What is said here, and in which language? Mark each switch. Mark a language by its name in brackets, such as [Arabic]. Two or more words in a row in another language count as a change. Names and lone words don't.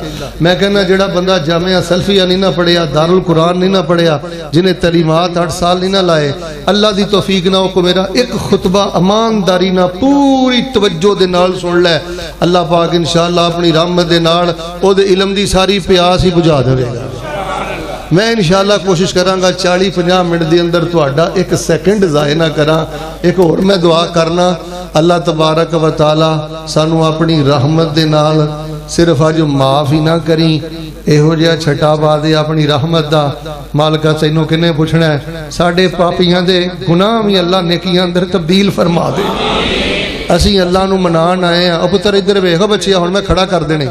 [Punjabi] میں کہنا جیہڑا بندہ جامعہ سلفیہ نہیں نا پڑھیا، دارالقرآن نہیں نا پڑھیا، جنہیں تعلیمات 8 سال نہیں نا لائے، اللہ کی توفیق نا ہو کو میرا ایک خطبہ ایمانداری نا پوری توجہ دے نال سن لے، اللہ پاک ان شاء اللہ اپنی رحمت دے نال اودے علم دی ساری پیاس ہی بجھا دے گا. میں ان شاء اللہ کوشش کراں گا 40-50 منٹ کے اندر تہاڈا ایک سیکنڈ ضائع نا کرا. ایک ہور میں دعا کرنا, [Arabic] الله تبارك وتعالى [Punjabi] سانوں اپنی رحمت دے نال صرف اج معاف ہی نا کری، ایہو جیہا چھٹا پا دے اپنی رحمت دا. مالکا تینوں کنے پچھنا ہے؟ ساڈے پاپیاں دے گناہ بھی اللہ نیکیاں اندر تبدیل فرما دے. اسیں اللہ نوں مناݨ آئے ہیں۔ او پتر ادھر ویکھ بچیا، ہݨ میں کھڑا کر دینے.